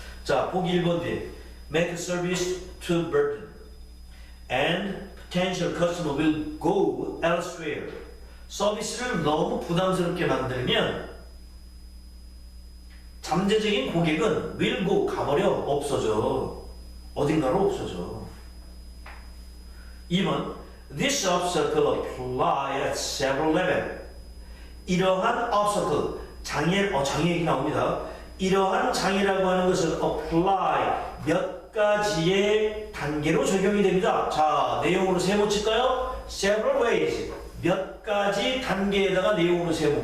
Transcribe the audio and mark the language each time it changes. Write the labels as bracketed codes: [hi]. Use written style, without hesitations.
[ko] 자, 보기 1번 뒤에 [en] make service too burden and potential customer will go elsewhere. [ko] 서비스를 너무 부담스럽게 만들면 잠재적인 고객은 [en] will go [ko] 가버려 없어져. 어딘가로 없어져. [en] 2번 This obstacle apply at several levels. [ko] 이러한 obstacle 장애 얘기 나옵니다. 이러한 장애라고 하는 것은 apply 몇 가지의 단계로 적용이 됩니다. 자, 내용으로 세모 칠까요? [en] several ways [ko] 몇 가지 단계에다가 내용으로 세모.